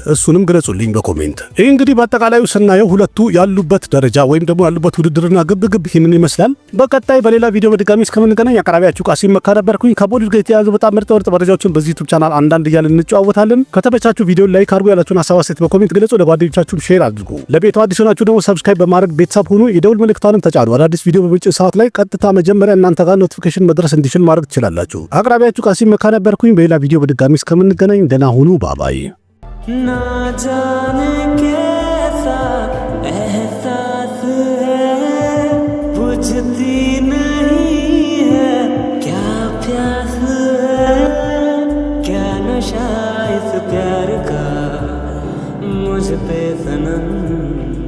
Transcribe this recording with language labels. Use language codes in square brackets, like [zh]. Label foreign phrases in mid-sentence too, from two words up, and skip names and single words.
[am] እሱንም ግለጹልኝ በኮሜንት። ይህ እንግዲህ በአጠቃላዩ ስናየው ሁለቱ ያሉበት ደረጃ ወይም ደግሞ ያሉበት ውድድርና ግብግብ ይህንን ይመስላል። በቀጣይ በሌላ ቪዲዮ በድጋሚ እስከምንገናኝ አቅራቢያችሁ ቃሲም መካ ነበርኩኝ። ከቦሊውድ ጋር የተያያዙ በጣም ምርጥ መረጃዎችን በዚህ ዩቲዩብ ቻናል አንዳንድ እያልን እንጨዋወታለን። ከተመቻችሁ ቪዲዮ ላይክ አድርጉ፣ ያላችሁን ሀሳብ አስተያየት በኮሜንት ግለጹ፣ ለጓደኞቻችሁም ሼር አድርጉ። ለቤቱ አዲስ ሆናችሁ ደግሞ ሰብስክራይብ በማድረግ ቤተሰብ ሁኑ። የደውል ምልክቷንም ተጫኑ። አዳዲስ ቪዲዮ በመጪ ሰዓት ላይ ቀጥታ መጀመሪያ እናንተ ጋር ኖቲፊኬሽን መድረስ እንዲችል ማድረግ ትችላላችሁ። አቅራቢያችሁ ቃሲም መካ ነበርኩኝ። በሌላ ቪዲዮ በድጋሚ እስከምንገናኝ ደህና ሁኑ። ባባይ [hi] ना जाने कैसा एहसास है बुझती नहीं है क्या प्यास है क्या नशा इस प्यार का मुझ पे सनम